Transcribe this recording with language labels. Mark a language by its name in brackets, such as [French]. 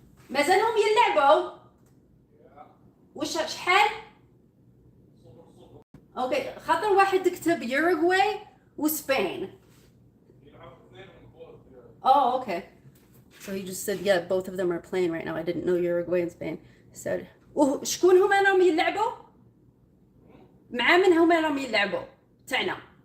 [Arabic] مازالهم يلعبوا؟ وش شحال؟ اوكي خاطر واحد كتب يوروغواي وسبين. [English] Oh, okay. So he just said, yeah, both of them are playing right now. I didn't know Uruguay and Spain. He said, [Arabic] شكون هما راهم يلعبوا؟ مع من هما راهم يلعبوا؟ تاعنا.